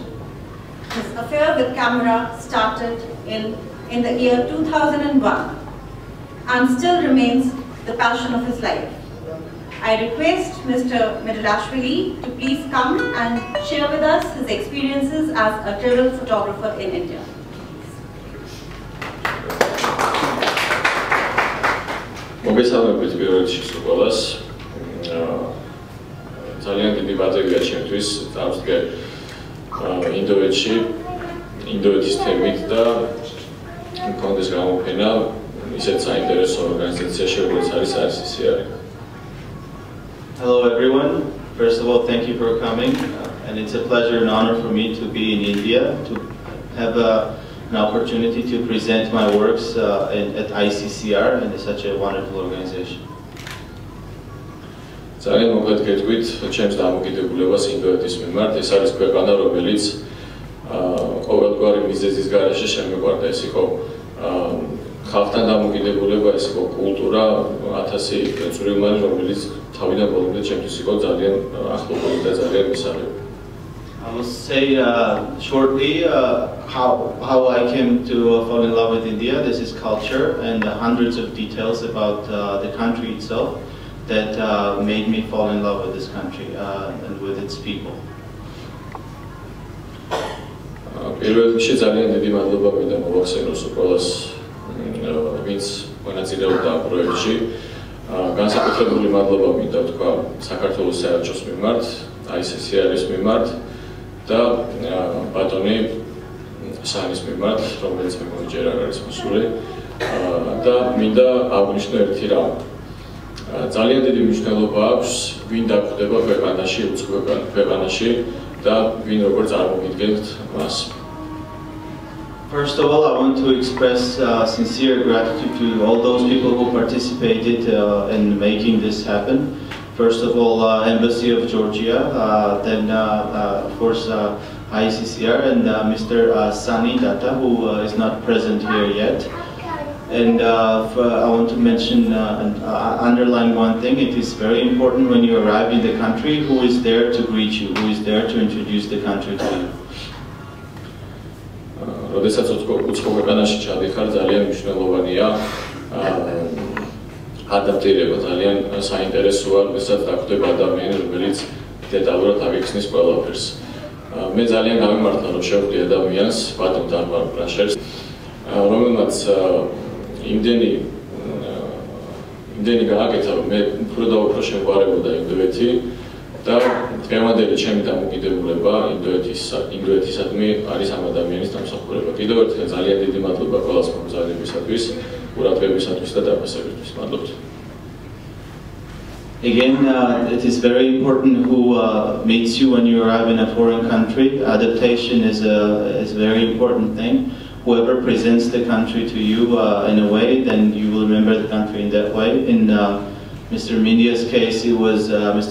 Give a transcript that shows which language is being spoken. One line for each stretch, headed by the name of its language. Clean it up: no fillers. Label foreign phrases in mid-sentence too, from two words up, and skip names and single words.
English: His affair with camera started in the year 2001 and still remains the passion of his life. I request Mr. Midelashvili to please come and share with us his experiences as a travel photographer in India.
Georgian: მოგესალმებით პირველ რიგში ყველას. ძალიან დიდი პატივია ჩემთვის დავსდგე ინდოეთში, ინდოეთის თემით და მქონდეს გამოფენა ისეთ საინტერესო ორგანიზაციაში, როგორც არის ICCR.
English: Hello everyone. First of all, thank you for coming, and it's a pleasure and honor for me to be in India, to have an opportunity to present my works at ICCR, and it's such a wonderful organization.
Georgian: ძალიან მოკლედ გეტყვით ჩემს დამოკიდებულებას ინდოეთის მიმართ. ეს არის ქვეყანა, რომელიც ყოველგვარი მიზეზის გარეშე შემეყვარდა. ეს იყო ხალხთან დამოკიდებულება, ეს იყო კულტურა, 1000 წვრილმანი, რომელიც თავიდან ბოლომდე ჩემთვის იყო ძალიან ახლობელი და ძალიან მისაღები.
English: I will say shortly how I came to fall in love with India. This is culture and hundreds of details about the country itself that made me fall in love with this country and with its people.
Georgian: პირველ რიგში ძალიან დიდი მადლობა მინდა მოვახსენოს ყველას, ვინც მონაწილეობდა ამ პროექტში. განსაკუთრებული მადლობა მინდა თქვა საქართველოს საელჩოს მიმართ, ICCR-ის მიმართ და ბატონი სანის მიმართ, რომელიც მე მგონი ჯერ არ არის მოსული და მინდა აღვნიშნო ერთი რამ. ძალიან დიდი მნიშვნელობა აქვს ვინ დაგვხვდება ქვეყანაში, უცხო ქვეყანაში და ვინ როგორ წარმოგიდგენთ მას.
English: First of all, I want to express sincere gratitude to all those people who participated in making this happen. First of all, Embassy of Georgia, then of course ICCR and Mr. Sunny Datta, who is not present here yet. And I want to mention and underline one thing. It is very important when you arrive in the country who is there to greet you, who is there to introduce the country to you.
Georgian: როდესაც უცხო ქვეყანაში ჩადიხარ, ძალიან მნიშვნელოვანია ადაპტირება, ძალიან საინტერესოა, როდესაც დაგვხვდება ადამიანი, რომელიც დეტალურად აღიხსნის ყველაფერს. მე ძალიან გამიმართა, რომ შევხვდი ადამიანს, ბატონ დარბან პრაშერს, რომელმაც იმდენი გააკეთა, რომ მე უფრო და უფრო შემგვარებოდა ინდოეთი და დღევანდელი ჩემი დამოკიდებულება ინდოეთისადმი არის ამ ადამიანის დამსახურება. კიდევ ერთხელ ძალიან დიდი მადლობა ყველას მომზადებისათვის, ყურადღებისათვის და დაფასებისთვის. მადლობთ.
English: Again, it is very important who meets you when you arrive in a foreign country. Adaptation is a very important thing. Whoever presents the country to you in a way, then you will remember the country in that way. In Mr. Mindia's case, it was Mr.